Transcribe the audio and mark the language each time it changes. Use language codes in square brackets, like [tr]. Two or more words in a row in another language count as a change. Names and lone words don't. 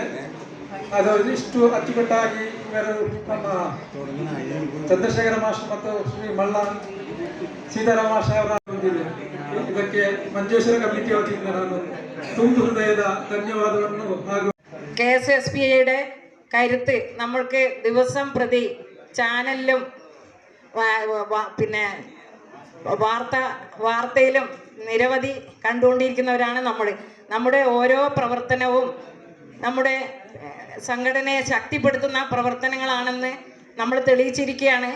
[kn] ಅದು ಇಷ್ಟು ಅಚ್ಚುಕಟ್ಟಾಗಿ ಇವರು ನಮ್ಮ ಚಂದ್ರಶೇಖರ ಮಾಸ್ಟರ್ ಮತ್ತು ಶ್ರೀ ಮಲ್ಲ ಸೀತಾರಾಮ ಮಾಸ್ಟರ್ ಅವರ ಬಂದಿದೆ. ಇದಕ್ಕೆ ಮಂಜೇಶ್ವರ ಕಮಿಟಿ ವತಿಯಿಂದ ನಾನು ತುಂಬು ಹೃದಯದ ಧನ್ಯವಾದವನ್ನು ಹಾಗೂ [ml] KSSPയുടെ കരുത്ത് നമ്മൾക്ക് ദിവസം പ്രതി ചാനലിലും പിന്നെ വാർത്തയിലും നിരവധി കണ്ടുകൊണ്ടിരിക്കുന്നവരാണ് നമ്മുടെ ഓരോ പ്രവർത്തനവും നമ്മുടെ സംഘടനയെ ശക്തിപ്പെടുത്തുന്ന പ്രവർത്തനങ്ങളാണെന്ന് നമ്മൾ തെളിയിച്ചിരിക്കുകയാണ്.